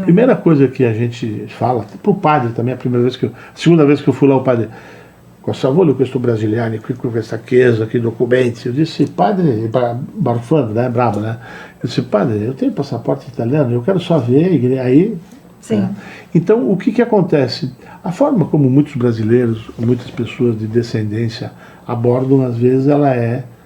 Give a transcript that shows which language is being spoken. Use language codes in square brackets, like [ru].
[pt] Primeira coisa que a gente fala, para o padre também, a segunda vez que eu fui lá, o padre, [it] Cosa vuole questo brasiliano qui com questa chiesa, que documenti? [pt] Eu disse, padre, barfando, né, bravo, né? Eu disse, padre, eu tenho passaporte italiano, eu quero só ver a igreja. Aí, Sim. né? Então, o que acontece? A forma como muitos brasileiros, muitas pessoas de descendência abordam, às vezes, ela é...